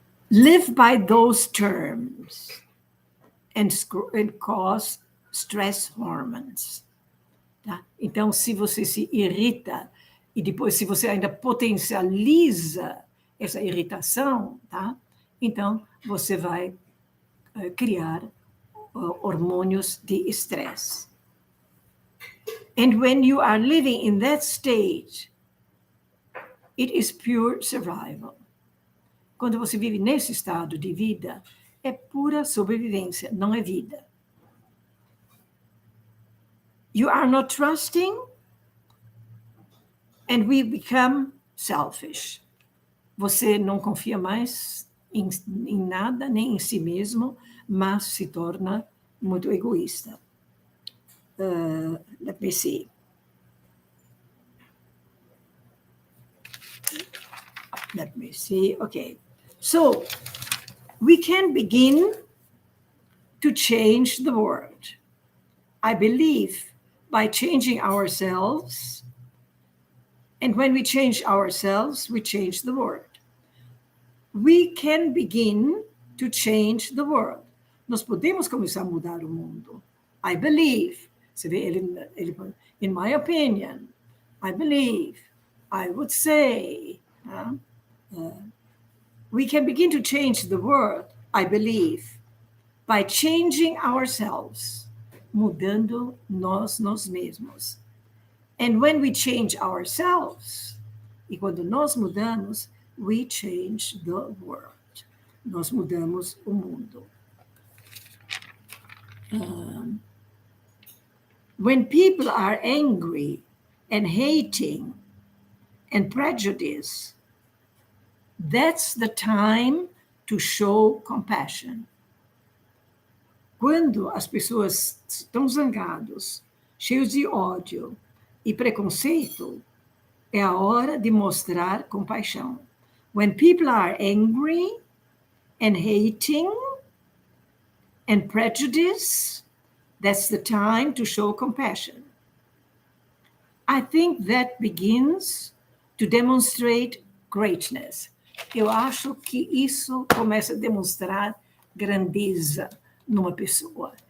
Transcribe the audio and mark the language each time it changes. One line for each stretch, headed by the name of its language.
English: Live by those terms and cause stress hormones.
Portuguese: Tá? Então, se você se irrita e depois se você ainda potencializa essa irritação, tá? Então você vai criar hormônios de estresse.
English: And when you are living in that state, it is pure survival.
Portuguese: Quando você vive nesse estado de vida, é pura sobrevivência, não é vida.
English: You are not trusting, and we become selfish.
Portuguese: Você não confia mais em nada, nem em si mesmo, mas se torna muito egoísta.
English: Let me see. Okay. So, we can begin to change the world. I believe by changing ourselves, and when we change ourselves, we change the world. We can begin to change the world.
Portuguese: Nós podemos começar a mudar o mundo.
English: I believe.
Portuguese: Você vê, ele
English: in my opinion, I believe, I would say. We can begin to change the world, I believe, by changing ourselves,
Portuguese: mudando nós mesmos.
English: And when we change ourselves,
Portuguese: e quando nós mudamos,
English: we change the world.
Portuguese: Nós mudamos o mundo.
English: When people are angry and hating and prejudice, that's the time to show compassion.
Portuguese: Quando as pessoas estão zangados, cheios de ódio e preconceito, é a hora de mostrar compaixão.
English: When people are angry and hating and prejudice, that's the time to show compassion. I think that begins to demonstrate greatness.
Portuguese: Eu acho que isso começa a demonstrar grandeza, numa pessoa.